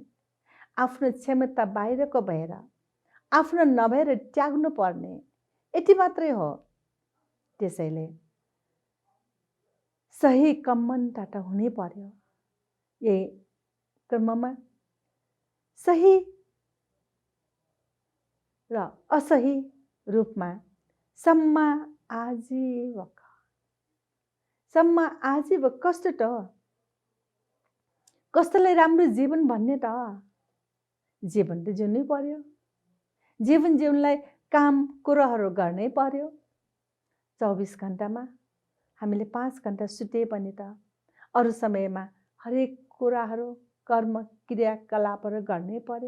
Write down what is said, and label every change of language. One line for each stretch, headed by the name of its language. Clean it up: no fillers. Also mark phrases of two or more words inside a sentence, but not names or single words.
Nepali: आफ्नो क्षमता बाहिरको भएर आफ्नो नभएर त्याग्नु पर्ने, यति मात्रै हो। त्यसैले सही कम्मनबाट हुनै पर्यो। यही क्रममा सही र असही रूपमा
Pali: सम्मा आजीवक, सम्मा आजीवक
Nepali: कस्तो त? कस्तोलाई राम्रो जीवन भन्ने त? जीवन त जिउनै पर्यो। जीवन जिउनलाई काम कुराहरू गर्नै पर्यो। 24 घण्टामा हामीले 5 घण्टा सुते पनि त अरू समयमा हरेक कुराहरू कर्म क्रियाकलापहरू गर्नै पर्यो।